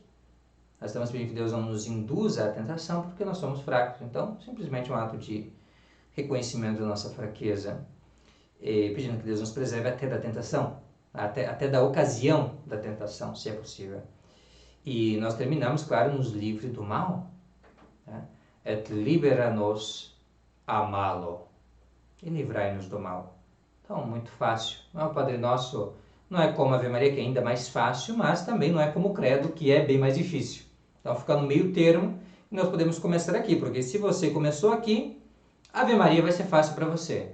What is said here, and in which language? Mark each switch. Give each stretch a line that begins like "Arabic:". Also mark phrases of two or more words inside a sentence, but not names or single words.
Portuguese: Nós estamos pedindo que Deus não nos induza à tentação, porque nós somos fracos. Então, simplesmente um ato de reconhecimento da nossa fraqueza, e pedindo que Deus nos preserve até da tentação, até da ocasião da tentação, se é possível. E nós terminamos, claro, nos livre do mal, né?
Latin: Et libera-nos a malo,
Portuguese: e livrai-nos do mal. Então, muito fácil. O Padre Nosso não é como a Ave Maria, que é ainda mais fácil, mas também não é como o Credo, que é bem mais difícil. Então, fica no meio termo, e nós podemos começar aqui, porque se você começou aqui, a Ave Maria vai ser fácil para você.